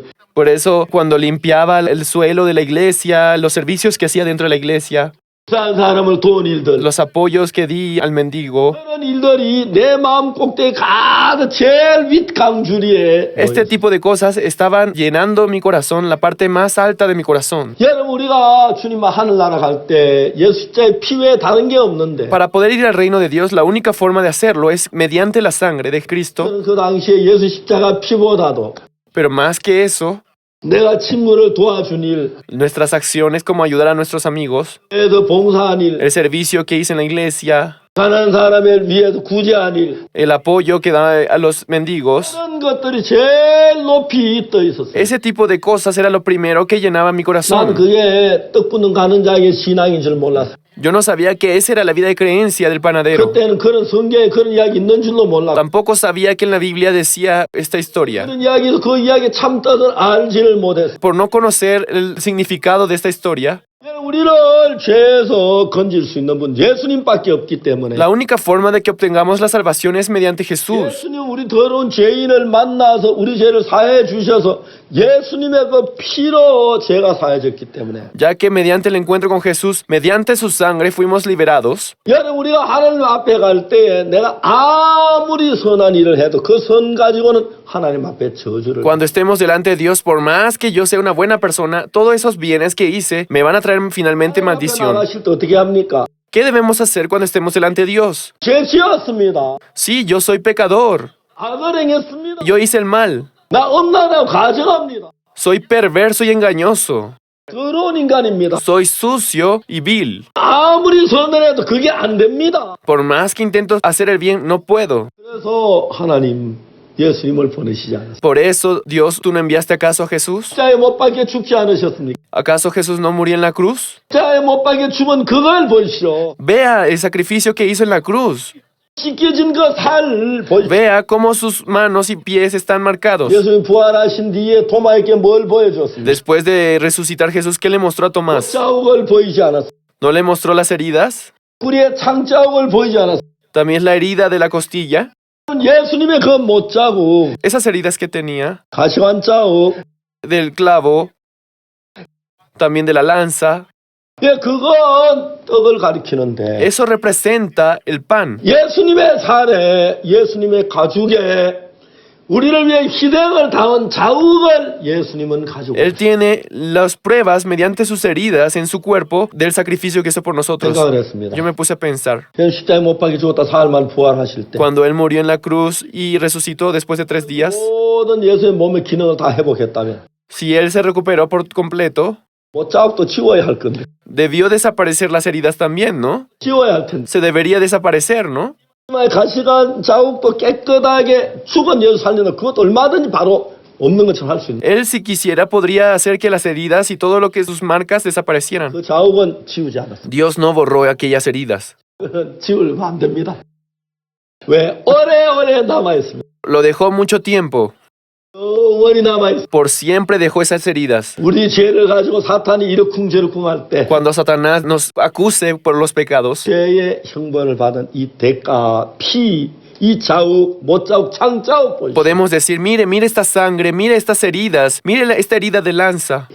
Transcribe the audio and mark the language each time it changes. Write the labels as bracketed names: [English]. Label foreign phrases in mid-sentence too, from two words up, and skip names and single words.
[Spanish] Por eso, cuando limpiaba el suelo de la iglesia, los servicios que hacía dentro de la iglesia, [Korean] 산 사람을 도운 일들. [Spanish] los apoyos que di al mendigo, [Korean] 그런 일들이 내 마음 꼭대기 가득 제일 윗 강줄이에. [Spanish] este tipo de cosas estaban llenando mi corazón, la parte más alta de mi corazón. [Korean] 여러분 우리가 주님과 하늘나라 갈 때 예수 십자가의 피 외에 다른 게 없는데. [Spanish] Para poder ir al reino de Dios, la única forma de hacerlo es mediante la sangre de Cristo. [Korean] 저는 그 당시에 예수 십자가 피보다도 [Spanish] Pero más que eso, [Korean] 내가 친구를 도와준 일, [Spanish] nuestras acciones como ayudar a nuestros amigos, [Korean] 애들 봉사한 일, [Spanish] el servicio que hice en la iglesia, [Korean] 가난한 사람을 위해서 구제한 일, [Spanish] el apoyo que da a los mendigos, [Korean] 그런 것들이 제일 높이 떠 있었어요. [Spanish] ese tipo de cosas era lo primero que llenaba mi [Korean] 난 [Spanish] corazón. [Korean] 그게 떡 붓는 가는 자의 신앙인 줄 몰랐어. [Spanish] Yo no sabía que esa era la vida de creencia del panadero. [Korean] 그때는 그런 성경에 그런 이야기 있는 줄도 몰랐어. [Spanish] Tampoco sabía que en la Biblia decía esta historia. [Korean] 그런 이야기에서 그 이야기의 참 뜻을 알지를 못했어. [Spanish] Por no conocer el significado de esta historia, [Korean] 우리를 죄에서 건질 수 있는 분 예수님밖에 없기 때문에 [Spanish] la única forma de que obtengamos la salvación es mediante Jesús. [Korean] 예수님 우리 더러운 죄인을 만나서 우리 죄를 사해 주셔서 예수님의 그 피로 죄가 사해졌기 때문에 [Spanish] Ya que mediante el encuentro con Jesús, mediante su sangre fuimos liberados. [Korean] 여러분 우리가 하나님 앞에 갈 때에 내가 아무리 선한 일을 해도 그 선 가지고는 하나님 앞에 저주를 [Spanish] Cuando estemos delante de Dios, por más que yo sea una buena persona, todos esos bienes que hice me van a traer finalmente [Korean] 하나님 앞에 [Spanish] maldición. [Korean] 나가실 때 어떻게 합니까? [Spanish] ¿Qué debemos hacer cuando estemos delante de Dios? [Korean] 죄 지었습니다. [Spanish] Sí, yo soy pecador. [Korean] 악을 행했습니다. [Spanish] Yo hice el mal. [Korean] 나 엄나라고 가정합니다. [Spanish] Soy perverso y engañoso. [Korean] 더러운 인간입니다. [Spanish] Soy sucio y vil. [Korean] 아무리 선언해도 그게 안 됩니다. [Spanish] Por más que intento hacer el bien, no puedo. [Korean] 그래서 하나님 예수님을 보내시지 않았습니다. [Spanish] Por eso, Dios, ¿tú no enviaste acaso a Jesús? [Korean] 십자가에 못 박혀 죽지 않으셨습니까? [Spanish] ¿Acaso Jesús no murió en la cruz? [Korean] 십자가에 못 박혀 죽은 그걸 보시오. [Spanish] Vea el sacrificio que hizo en la cruz. [Korean] 찢겨진 그 살 보시오. [Spanish] Vea cómo sus manos y pies están marcados. [Korean] 예수님 부활하신 뒤에 도마에게 뭘 보여줬습니까? [Spanish] Después de resucitar Jesús, ¿qué le mostró a Tomás? [Korean] 자국을 보이지 않았습니다. [Spanish] ¿No le mostró las heridas? [Korean] 뿌리에 창자국을 보이지 않았습니다. [Spanish] También la herida de la costilla. [Korean] 예수님의 그 못자국, [Spanish] Esas heridas que tenía. [Korean] 가시관 자국, [Spanish] Del clavo. También de la lanza. [Korean] 예, 그건 떡을 가리키는데 [Spanish] Eso representa el pan. [Korean] 예수님의 살에, 예수님의 가죽에 우리를 위해 희생을 당한 자국을 예수님은 가지고 [Spanish] Él tiene las pruebas mediante sus heridas en su cuerpo del sacrificio que hizo por nosotros. [Korean] 생각을 했습니다. [Spanish] Yo me puse a pensar, [Korean] 십자가에 못 박혀 죽었다 사흘 만에 부활하실 때 [Spanish] cuando Él murió en la cruz y resucitó después de 3 días, [Korean] 모든 예수의 몸의 기능을 다 회복했다면 [Spanish] si Él se recuperó por completo, [Korean] 못자국도 지워야 할 건데 [Spanish] debió desaparecer las heridas también, ¿no? [Korean] 지워야 할 텐데 [Spanish] Se debería desaparecer, ¿no? [Korean] 가시관 자국도 깨끗하게 죽은 예수 살리는 그것도 얼마든지 바로 없는 것처럼 할 수 있는 [Spanish] Él, si quisiera, podría hacer que las heridas y todo lo que sus marcas desaparecieran. [Korean] 그 자국은 지우지 않았습니다. [Spanish] Dios no borró aquellas heridas. [Korean] 지우면 안 됩니다. 왜? 오래오래 남아있습니다. [Spanish] Lo dejó mucho tiempo. [Korean] 영원히 남아있습니다. [Spanish] Por siempre dejó esas heridas. [Korean] 우리 죄를 가지고 사탄이 이러쿵저러쿵 할 때 [Spanish] Cuando Satanás nos acuse por los pecados, [Korean] 죄의 형벌을 받은 이 대가, 피, 이 자국, 못자국, 창자국 보시죠. [Spanish] podemos decir, mire, mire esta sangre, mire estas heridas, mire esta herida de lanza.